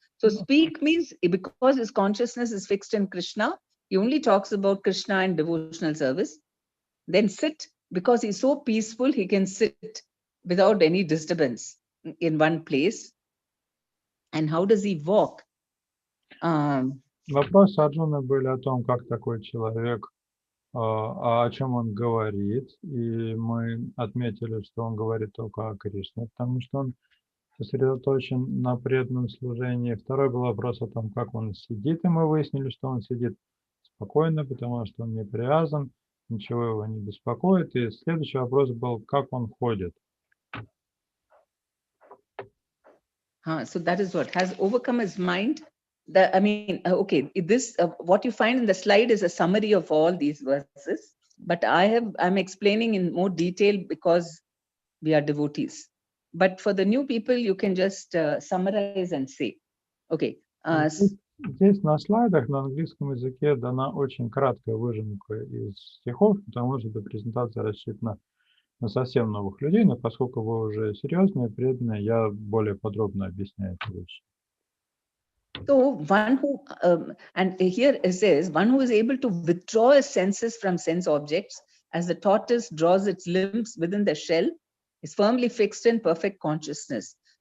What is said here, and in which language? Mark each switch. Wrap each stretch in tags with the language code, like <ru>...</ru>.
<en>So speak means because his consciousness is fixed in Krishna, he only talks about Krishna and devotional service. Then sit, because he's so peaceful, he can sit without any disturbance in one place. And how does he walk?</en> <ru>Вопросы Арджуны были о том, как такой человек, о чем он говорит. И мы отметили, что он говорит только о Кришне, потому что он сосредоточен на преданном служении. Второй был вопрос о том, как он сидит, и мы выяснили, что он сидит спокойно, потому что он не привязан, ничего его не беспокоит. И следующий вопрос был, как он ходит.</ru> <en>So that is what has overcome his mind. Okay, this what you find in the slide is a summary of all these verses, but I'm explaining in more detail because we are devotees. But for the new people, you can just summarize and say, okay.</en> <ru>Здесь на слайдах на английском языке дана очень краткая выжимка из стихов, потому что эта презентация рассчитана на совсем новых людей, но поскольку вы уже серьезные, преданные, я более подробно объясняю эти вещи.</ru> <en>So one who, and here it says, one who is able to withdraw his senses from sense objects as the tortoise draws its limbs within the shell is firmly fixed in perfect consciousness.</en>